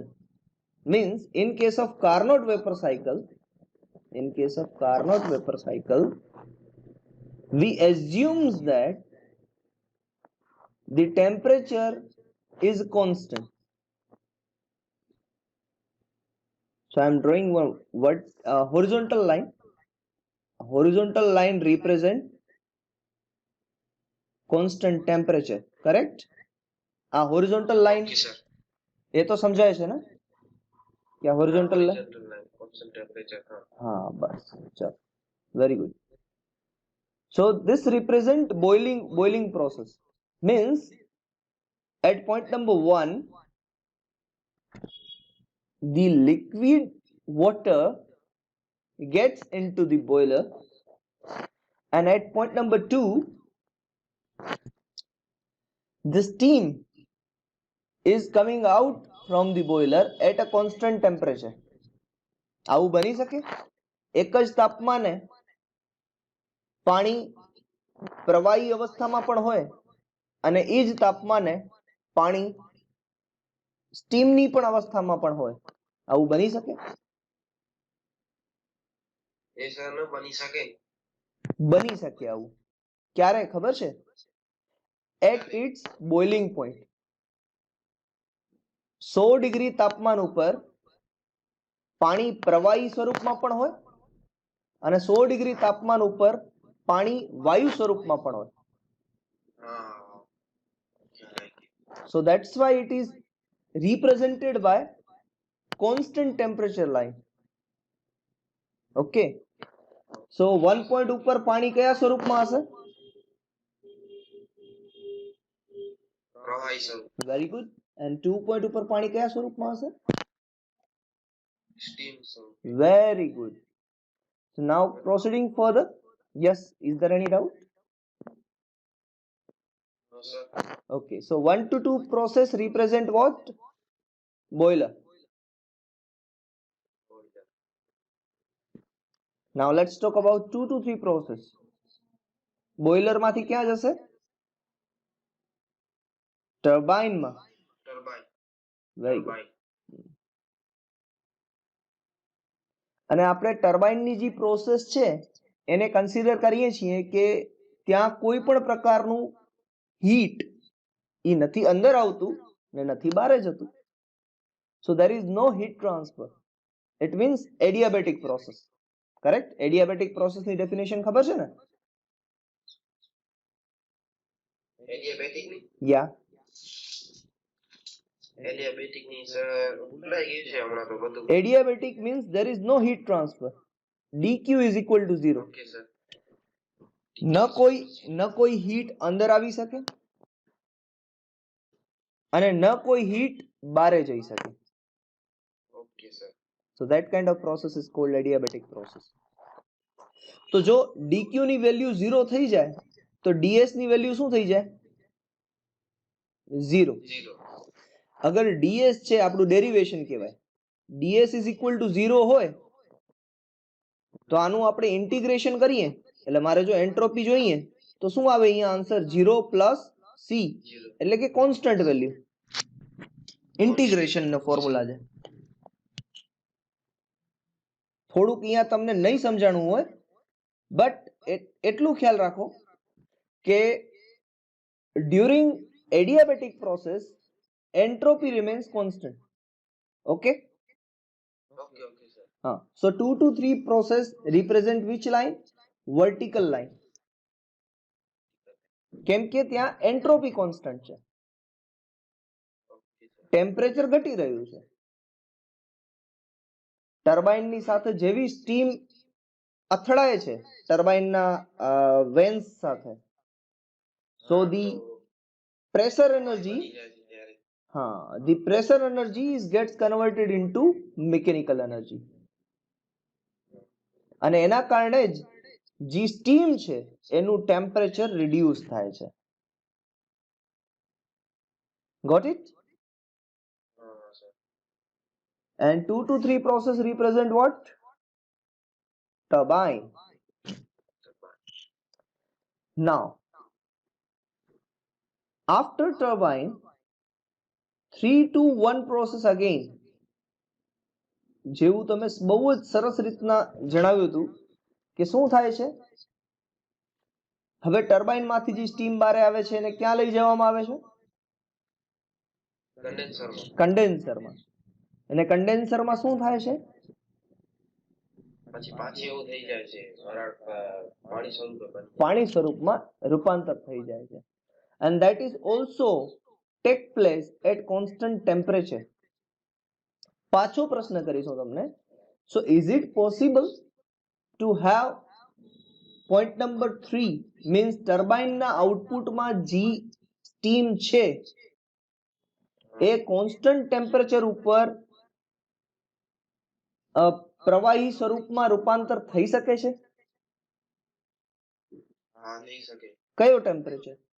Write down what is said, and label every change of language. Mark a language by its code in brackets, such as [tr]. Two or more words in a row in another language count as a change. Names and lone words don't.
[en] Means in case of Carnot vapor cycle, we assume that the temperature is constant. So I am drawing one horizontal line. Horizontal line represent constant temperature, correct? Horizontal line Okay, sir. [hi] ये तो समझाए [gu] છે ને [hi] क्या [en] horizontal line? Horizontal line, constant temperature. [hi] हाँ बस चल, [en] very good. So this represent boiling process. Means at point number 1 the liquid water gets into the boiler, and at point number 2 the steam is coming out from the boiler at a constant temperature. [gu] આવું બની શકે? એક જ તાપમાને પાણી પ્રવાહી અવસ્થામાં પણ હોય અને એ જ તાપમાને પાણી સ્ટીમની પણ અવસ્થામાં પણ હોય. આવું બની શકે? એ સર ન બની શકે. બની શકે આવું. ક્યારે ખબર છે? [en] At its boiling point. [gu] 100 ડિગ્રી તાપમાન ઉપર પાણી પ્રવાહી સ્વરૂપમાં પણ હોય અને 100 ડિગ્રી તાપમાન ઉપર પાણી વાયુ સ્વરૂપમાં પણ હોય. [en] So that's why it is represented by constant temperature line. Okay, so 1 point [gu] ઉપર પાણી કયા સ્વરૂપમાં હશે? પ્રવાહી સ્વરૂપ. [en] Very good. And 2 point [gu] ઉપર પાણી કયા સ્વરૂપમાં હશે? Steam સ્વરૂપ. [en] Very good. So now proceeding further. Yes, is there any doubt? No, sir. Okay, so 1 to 2 process represent what? Boiler. Now let's talk about 2 to 3 process. [gu] Boiler માંથી ક્યાં જશે? ટર્બાઇન માં. [en] Turbine. very good. turbine. [gu] અને આપણે ટર્બાઇનની જે પ્રોસેસ છે એને કન્સિડર કરીએ છીએ કે ત્યાં કોઈ પણ પ્રકારનું હીટ એ નથી અંદર આવતું ને નથી બહાર જતું. [en] સો there is no heat transfer. It means adiabatic process. [gu] કરેક્ટ? એડિયાબેટિક પ્રોસેસની ડેફિનેશન ખબર છે ને? Adiabatic ની યા Adiabatic ની સર ભૂલાઈ ગયું છે હમણાં તો બધું. [en] adiabatic means there is no heat transfer. dq is equal to 0. okay sir. [gu] ન કોઈ હીટ અંદર આવી શકે અને ન કોઈ હીટ બહારે જઈ શકે. [en] okay sir. So that kind of process is called adiabatic process. [gu] તો જો dq ની વેલ્યુ 0 થઈ જાય તો ds ની વેલ્યુ શું થઈ જાય? 0. 0. અગર ds છે આપણું ડેરિવેશન કહેવાય, [en] ds is equal to 0 [gu] હોય તો આનું આપણે ઇન્ટિગ્રેશન કરીએ એટલે મારે જો એન્ટ્રોપી જોઈએ તો શું આવે અહીંયા આન્સર? 0 પ્લસ c, 0. એટલે કે [en] constant value. [gu] ઇન્ટિગ્રેશન નો ફોર્મ્યુલા છે. થોડુંક અહીંયા તમને નહીં સમજાણું હોય બટ એટલું ખ્યાલ રાખો કે [en] during adiabatic process entropy remains constant. Okay? okay okay sir. So 2 to 3 process represent which line? Vertical line. [gu] કેમ કે ત્યાં [en] entropy constant [gu] છે, [en] okay sir. [gu] ટેમ્પરેચર ઘટી રહ્યું છે. ટર્બાઇનની સાથે જેવી સ્ટીમ અથડાય છે ટર્બાઇનના વેન્સ સાથે, [en] so the pressure energy, the pressure energy gets converted into mechanical energy. [gu] અને એના કારણે જ જે સ્ટીમ છે એનું [en] temperature reduce [gu] થાય છે. [en] Got it? [gu] હા સર. [en] And 2 to 3 process represent what? Turbine. Now, after turbine, 3 to 1 process again. [gu] જેવું તમે બહુ જ સરસ રીતના જણાવ્યું હતું કે શું થાય છે, હવે ટર્બાઇન માંથી જે સ્ટીમ બહાર આવે છે એને ક્યાં લઈ જવામાં આવે છે? કન્ડેન્સરમાં. અને કન્ડેન્સરમાં શું થાય છે? પછી પાછી એવું થઈ જાય છે વરાળ પાણી સ્વરૂપે બની પાણી સ્વરૂપમાં રૂપાંતર થઈ જાય છે. [en] And that is also take place at constant temperature. [gu] પાછો પ્રશ્ન કરીશું તમને. [en] So is it possible to have point number 3 means turbine [gu] ના આઉટપુટમાં જે સ્ટીમ છે એ [en] constant temperature [gu] ઉપર પ્રવાહી સ્વરૂપમાં રૂપાંતર થઈ શકે છે? હા થઈ શકે. કયો ટેમ્પરેચર?